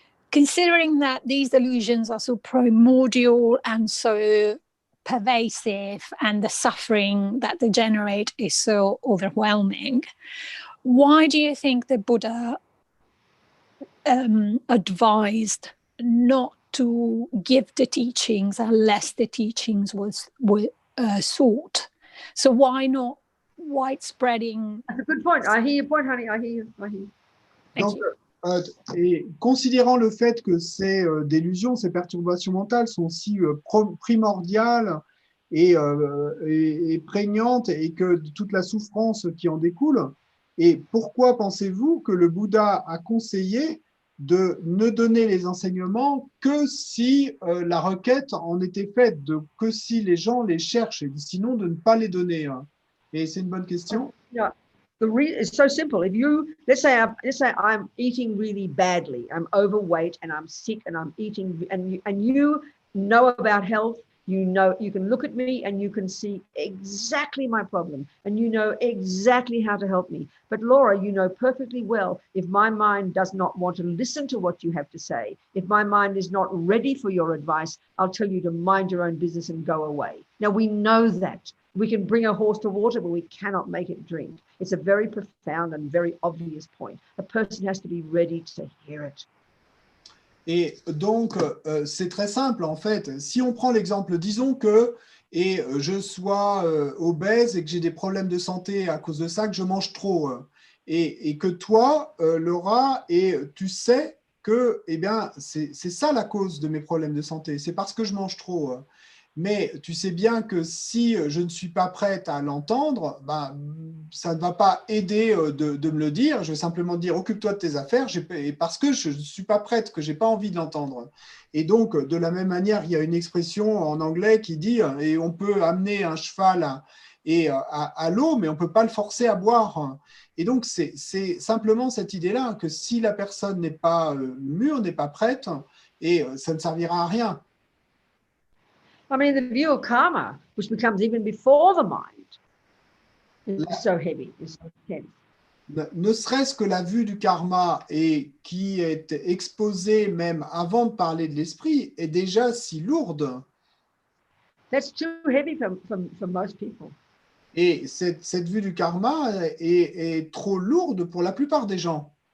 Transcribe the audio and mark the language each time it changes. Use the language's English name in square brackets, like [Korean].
[English] Considering that these delusions are so primordial and so pervasive and the suffering that they generate is so overwhelming, why do you think the Buddha advised not to give the teachings unless the teachings were sought? So why not widespreading? That's a good point. I hear your point, honey. I hear you. Thank [French] Donc, [English] you. [French] et considérant le fait que ces délusions, ces perturbations mentales sont si primordiales et prégnantes et que toute la souffrance qui en découle, et pourquoi pensez-vous que le Bouddha a conseillé de ne donner les enseignements que si la requête en était faite, que si les gens les cherchent, et sinon de ne pas les donner, hein. Et c'est une bonne question. [English] Yeah. It's so simple. If you let's say I'm eating really badly, I'm overweight and I'm sick and I'm eating, and you know about health, You know, you can look at me and you can see exactly my problem and you know exactly how to help me. But Laura, you know perfectly well, if my mind does not want to listen to what you have to say, if my mind is not ready for your advice, I'll tell you to mind your own business and go away. Now, we know that. We can bring a horse to water, but we cannot make it drink. It's a very profound and very obvious point. A person has to be ready to hear it. [French] Et donc, c'est très simple en fait. Si on prend l'exemple, disons que je sois obèse et que j'ai des problèmes de santé à cause de ça, que je mange trop. Et que toi, Laura, tu sais que eh bien, c'est ça la cause de mes problèmes de santé. C'est parce que je mange trop. Mais tu sais bien que si je ne suis pas prête à l'entendre, ben, ça ne va pas aider de me le dire. Je vais simplement dire, occupe-toi de tes affaires, et parce que je ne suis pas prête, que je n'ai pas envie de l'entendre. Et donc, de la même manière, il y a une expression en anglais qui dit, et on peut amener un cheval à l'eau, mais on ne peut pas le forcer à boire. Et donc, c'est simplement cette idée-là, que si la personne n'est pas mûre, n'est pas prête, et ça ne servira à rien. [English] I mean, the view of karma, which becomes even before the mind, is so heavy, is so intense. [French] Ne serait-ce que la vue du karma et qui est exposée même avant de parler de l'esprit est déjà si lourde. [English] That's too heavy for most people. [French] Et cette vue du karma est trop lourde pour la plupart des gens.